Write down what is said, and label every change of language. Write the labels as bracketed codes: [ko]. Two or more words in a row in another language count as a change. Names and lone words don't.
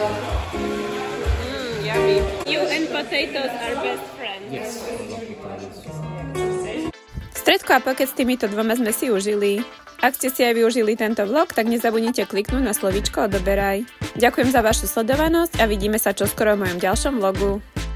[en] Yummy. You and potatoes are best friends. Yes, I love potatoes. [sk] Stredko a pokec s týmito dvoma sme si užili. Ak ste si aj využili tento vlog, tak nezabudnite kliknúť na slovíčko odoberaj. Ďakujem za vašu sledovanosť a vidíme sa čoskoro v mojom ďalšom vlogu.